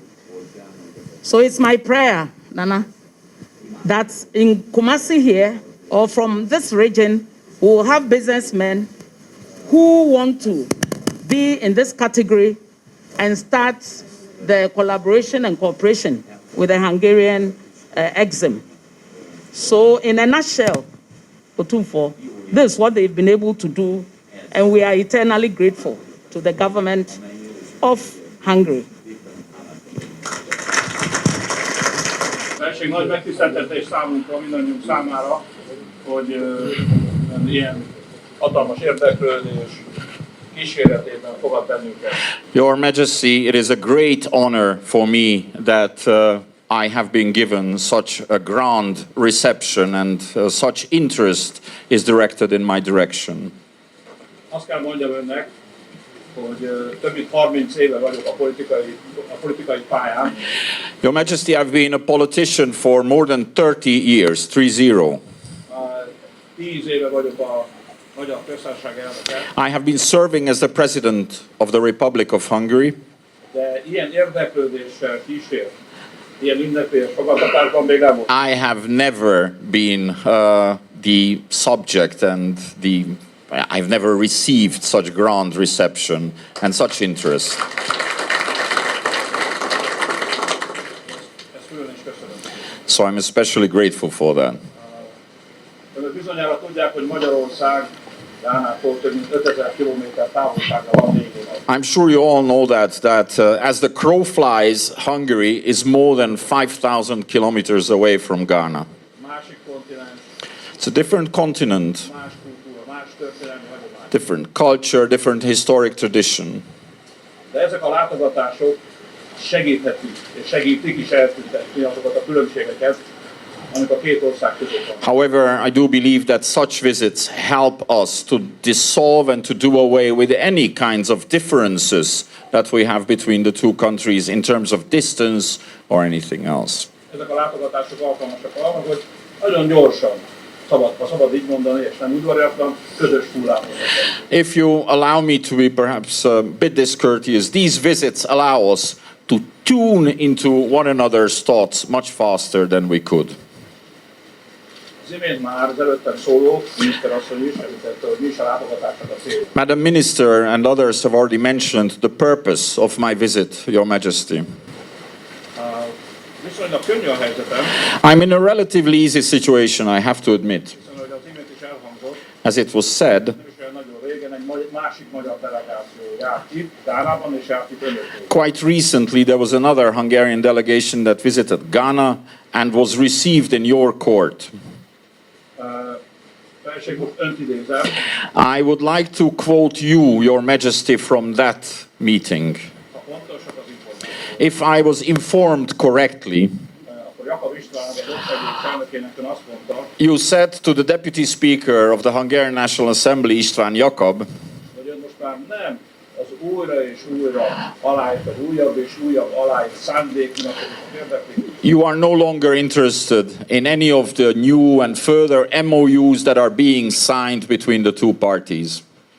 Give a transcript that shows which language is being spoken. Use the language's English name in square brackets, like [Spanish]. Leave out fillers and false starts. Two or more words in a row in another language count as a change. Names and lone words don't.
[English] So it's my prayer, Nana, that in Kumasi here, or from this region, we will have businessmen who want to be in this category and start the collaboration and cooperation with the Hungarian exim. So in a nutshell, Otumfuo, this is what they've been able to do, and we are eternally grateful to the government of Hungary. [Hungarian] Nagy megtiszteltetés számunkra, mindannyiunk számára, hogy ilyen hatalmas érdeklődés kíséretében fogad bennünket. [English] Your Majesty, it is a great honor for me that I have been given such a grand reception and such interest is directed in my direction. [Hungarian] Azt kell mondjam önnek, hogy több mint 30 éve vagyok a politikai pályán. [English] Your Majesty, I've been a politician for more than 30 years, 30. [Hungarian] 10 éve vagyok a Magyar Köztársaság elnöke. [English] I have been serving as the President of the Republic of Hungary. [Hungarian] De ilyen érdeklődéssel kísért, ilyen ünnepélyes fogadtatásban még nem volt. [English] I have never been the subject and I've never received such grand reception and such interest. [Hungarian] Ezt külön is köszönöm. [English] So I'm especially grateful for that. [Hungarian] Önök bizonyára tudják, hogy Magyarország Gánától több mint 5000 kilométer távolságra van végén. [English] I'm sure you all know that as the crow flies, Hungary is more than 5,000 kilometers away from Ghana. [Hungarian] Másik kontinens, [English] It's a different continent, [Hungarian] más kultúra, más történelmi hagyomány. [English] different culture, different historic tradition. [Hungarian] De ezek a látogatások segíthetik, és segítik is eltüntetni azokat a különbségeket, amik a két ország között van. [English] However, I do believe that such visits help us to dissolve and to do away with any kinds of differences that we have between the two countries in terms of distance or anything else. [Hungarian] Ezek a látogatások alkalmasak arra, hogy nagyon gyorsan, szabad így mondani, és nem udvariatlan, közös hullámot. [English] If you allow me to be perhaps a bit discourteous, these visits allow us to tune into one another's thoughts much faster than we could. [Hungarian] Az imént már az előttem szóló miniszterasszony is említette, hogy mi is a látogatásnak a cél. [English] Madam Minister and others have already mentioned the purpose of my visit, Your Majesty. [Hungarian] Viszonylag könnyű a helyzetem, [English] I'm in a relatively easy situation, I have to admit. [Hungarian] hiszen ahogy az imént is elhangzott, [English] As it was said, [Hungarian] nem is olyan nagyon régen egy másik magyar delegáció járt itt, Gánában, és járt itt önöknél. [English] quite recently there was another Hungarian delegation that visited Ghana and was received in your court. [Hungarian] Felség most önt idézem, [English] I would like to quote you, Your Majesty, from that meeting. [Hungarian] ha pontosak az információk. [English] If I was informed correctly, [Hungarian] Akkor Jakab István, az országgyűlés elnökének ön azt mondta, [English] you said to the Deputy Speaker of the Hungarian National Assembly, István Jakab, [Hungarian] hogy ön most már nem az újra és újra aláírt, az újabb és újabb aláírt szándéknyilatkozatot érdekli, [English] you are no longer interested in any of the new and further MOUs that are being signed between the two parties.